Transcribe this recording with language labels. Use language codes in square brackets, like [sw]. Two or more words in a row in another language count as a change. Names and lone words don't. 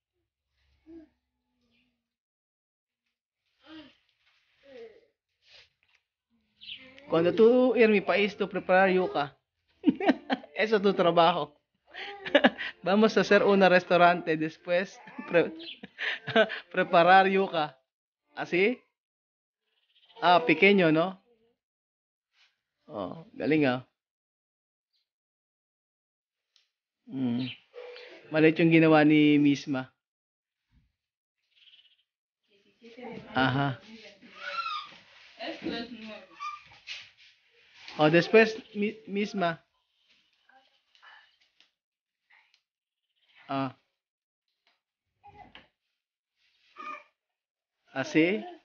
[es] Cuando tú ir mi país, tú preparar yuca. Eso es tu trabajo. Vamos a hacer un restaurante después. Preparar yuca. ¿Así? Ah, pequeño, ¿no? [tl] Oh, galing ah. Maliit yung ginawa ni Misma. Aha. O, después, Misma. Ah. [es] Así.